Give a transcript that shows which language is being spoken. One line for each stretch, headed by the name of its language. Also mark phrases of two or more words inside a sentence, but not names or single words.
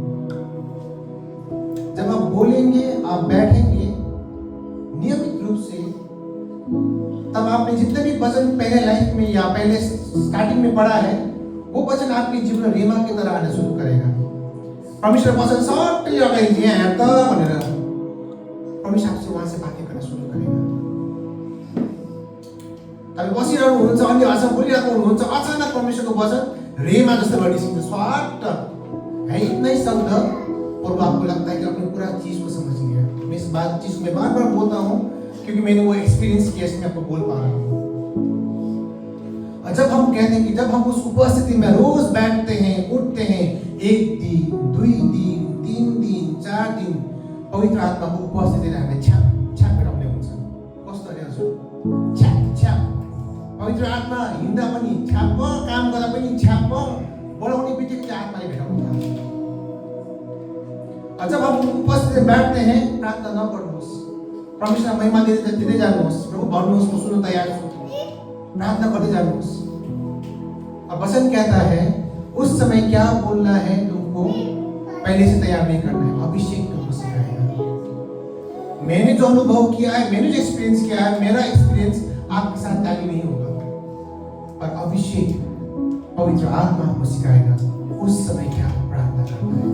Hindi: जब आप बोलेंगे, आप बैठेंगे नियमित रूप से, तब आपने जितने भी वचन पहले लाइफ में या पहले स्टार्टिंग में पढ़ा है, वो वचन आपके जीवन में रेमा की तरह आना शुरू करेगा। परमेश्वर वचन
Nepali: सट्टै लगाइदिए यहाँ त भनेर
Hindi: परमेश्वर आपसे वहां से बातें करना शुरू करेगा।
Nepali: तपाईँ बसिरहनु हुनुहुन्छ, अन्य भाषा बोलिरहेको हुनुहुन्छ, अचानक परमेश्वरको वचन रेमा जस्तो निस्किन्छ, स्वाट है
Hindi: इतना ही शब्द, और वो आपको लगता है कि आपने पूरा चीज को समझ लिया। मैं इस बात चीज में बार बार बोलता हूँ क्योंकि मैंने वो एक्सपीरियंस किया, इसमें आपको बोल पा रहा हूँ। और जब हम कहते हैं कि जब हम उस उपस्थिति में रोज बैठते हैं, उठते हैं, 1 दिन 2 दिन 3 दिन 4 दिन
Nepali: पवित्र आत्माको उपस्थितिले हामीलाई छ्याप छ्याप भेटाउने हुन्छ। कस्तो अरे हजुर, छ्याप छ्याप पवित्र आत्मा हिँड्दा पनि छ्याप, काम गर्दा पनि छ्याप, बढाउने बित्तिकै आत्माले भेटाउनु थाल्छ।
Hindi: जब हम उपस्थित में बैठते हैं,
Nepali: प्रार्थना न गर्नुहोस्, परमेश्वर महिमा दिँदै जानुहोस्, प्रभु भन्नुहोस् म सुन्न तयार छु,
Hindi: प्रार्थना करते जानुहोस्। और वचन कहता है उस समय क्या बोलना है तुमको पहले से तैयार नहीं करना है, अभिषेक तुमको सिखाएगा। मैंने जो अनुभव किया है, मैंने जो एक्सपीरियंस किया है, मेरा एक्सपीरियंस आपके साथ टैली नहीं होगा, पर अभिषेक पवित्र आत्मा आपको सिखाएगा उस समय क्या प्रार्थना करना है।